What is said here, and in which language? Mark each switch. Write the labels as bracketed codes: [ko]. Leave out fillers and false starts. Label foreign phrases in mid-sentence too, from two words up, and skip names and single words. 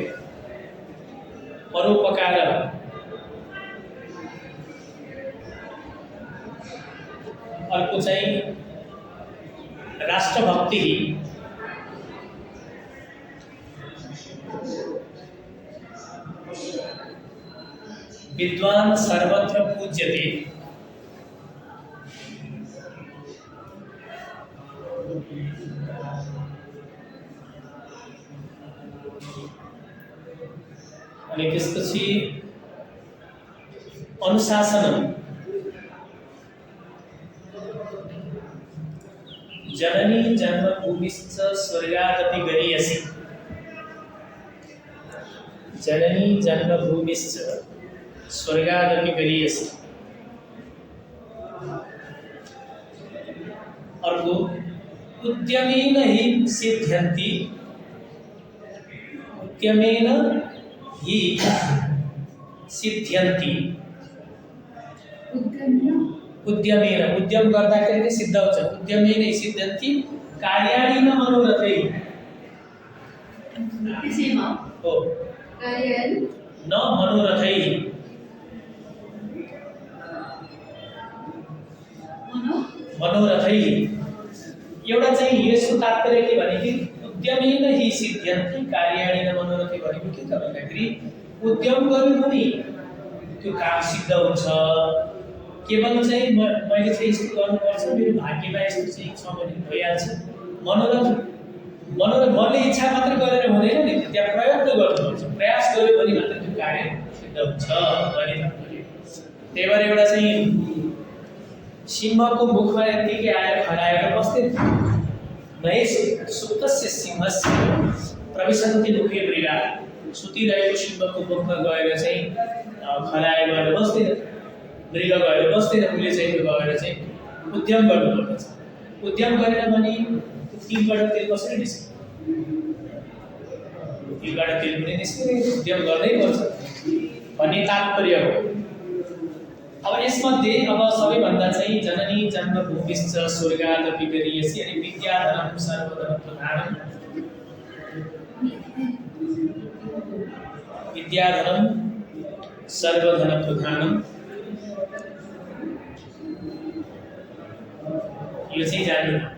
[ne] परोपकार अर्को चाहिँ राष्ट्रभक्ति, [sa] विद्वान सर्वत्र पूज्यते, [ne] अनि त्यसपछि [sa] अनुशासनम, जननी जन्मभूमिश्च स्वर्गादपि गरीयसी, जननी जन्मभूमिश्च स्वर्गादपि गरीयसी। अर्को उद्यमेन हि सिद्ध्यन्ति, उद्यमेन हि सिद्ध्यन्ति, उद्यमेन [ne] उद्यम गर्दाखेरि नै सिद्ध हुन्छ। [sa] उद्यमेन हि सिद्ध्यन्ति कार्याणि न मनोरथै, हो न मनोरथै, मनोरथै। [ne] एउटा चाहिँ यसको तात्पर्य के भने कि [sa] उद्यमेन हि सिद्ध्यन्ति कार्याणि न मनोरथै [ne] भनेको के त भन्दाखेरि उद्यम गर्यो भने त्यो काम सिद्ध हुन्छ। केवल चाहिँ मैले चाहिँ यस्तो गर्नुपर्छ, मेरो भाग्यमा यस्तो चाहिँ छ भने भइहाल्छ। मनोरथ मनले इच्छा मात्र गरेर हुँदैन नि, त्यहाँ प्रयत्न गर्नुपर्छ। प्रयास गर्यो भने मात्र त्यो कार्य सिद्ध हुन्छ भन्ने तात्पर्य। त्यही भएर एउटा चाहिँ सिंहको मुखमा यत्तिकै आएर खराएर बस्दै नै [sa] सुप्तस्य सिंहस्य प्रविशन्ति मुखे मृगा, [ne] सुतिरहेको सिंहको मुखमा गएर चाहिँ खराएर गएर बस्दैन, मृग गएर बस्दैन। उसले चाहिँ त्यो गएर चाहिँ उद्यम गर्नुपर्छ। उद्यम गरेन भने तिलबाट तेल कसरी निस्क्छ? तिलबाट तेल पनि निस्किँदैन, उद्यम गर्नै पर्छ भन्ने तात्पर्य हो। अब यसमध्ये अब सबैभन्दा चाहिँ [sa] जननी जन्मभूमिश्च स्वर्गादपि गरीयसी, अनि विद्याधनं सर्वधन प्रधानम्, विद्याधनं सर्वधन प्रधानम्, [ne] यो चाहिँ जान्नु।